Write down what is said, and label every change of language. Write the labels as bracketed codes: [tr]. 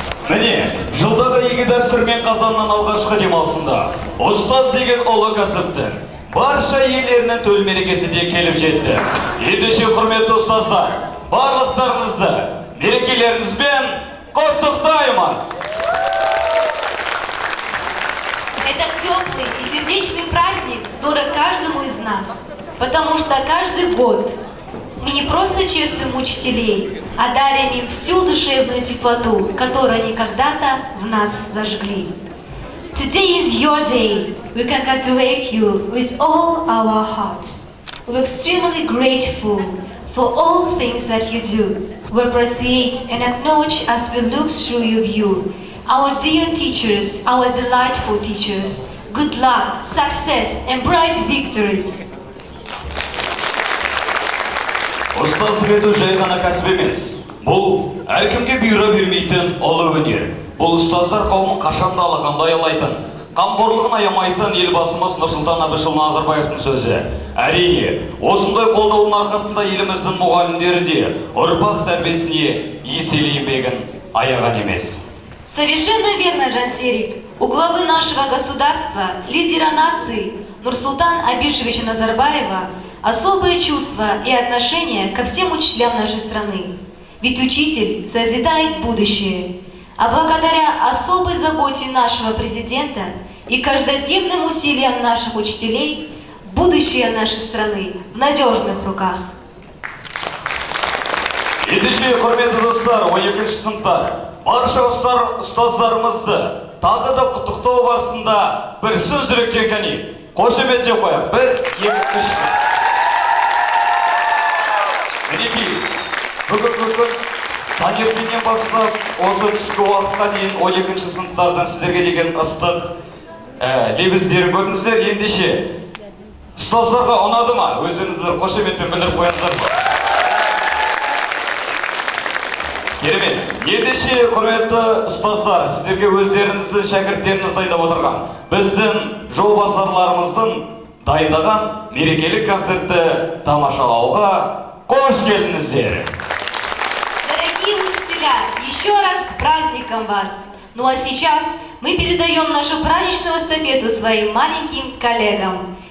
[kk] Міне, жылдағы игі дәстүрмен Қазанның алғашқы демалысында ұстаз деген ұлы кәсіптің барша иелерінің төл мерекесі де келіп жетті. Ендеше құрметті ұстаздар, барлықтарыңызды мерекелеріңізбен құттықтаймыз. [ru] Этот теплый и сердечный праздник дорог каждому из нас, потому что каждый год мы не просто чествуем учителей, а дарим им всю душевную теплоту, которую они когда-то в нас зажгли. [en] Today is your day. We congratulate you with all our heart. We're extremely grateful for all things that you do. We appreciate and acknowledge as we look through your view. Our dear teachers, our delightful teachers, good luck, success, and bright victories. [kk] Ұстаздық ету жай ғана кәсіп емес. Бұл әркімге бұйыра бермейтін ұлы өнер. Бұл ұстаздар қауымын қашанда алақанда аялайтын, қамқорлығын аямайтын елбасымыз Нұрсұлтан Әбішұлы Назарбаевтың сөзі. Әрине, осындай қолдаудың арқасында еліміздің мұғалімдері де ұрпақ тәрбиесіне еселі еңбегін аяған емес. [ru] Совершенно верно, Жансерик. У главы нашего государства, лидера нации Нурсултана Абишевича Назарбаева особое чувство и отношение ко всем учителям нашей страны. Ведь учитель созидает будущее. А благодаря особой заботе нашего президента и каждодневным усилиям наших учителей, будущее нашей страны в надежных руках. [kk] Ендеше, құрметті достар, 12-ші сыныптар, барша ұстаздарымызды тағы да құттықтау барысында бір шын жүректен кәне қошемет жеп қояйық. 1, 2, 3. Мінекей, бүгін таңертеңнен бастап осы түскі уақытқа дейін 12-ші сыныптардан сіздерге деген ыстық лебіздерін көрдіңіздер. Ендеше, ұстаздарға ұнады ма? Өздеріңіздер қошеметпен білдіріп қояңыздар. Керемет. Ендеше, құрметті ұстаздар, сіздерге өздеріңізді шәкірттеріңіз дайындап отырған, біздің жолбасарларымыздың дайындаған мерекелік концертті тамашалауға қош келдіңіздер. [ru] Дорогие учителя, еще раз с праздником вас! Ну а сейчас мы передаем нашу праздничную эстафету своим маленьким коллегам.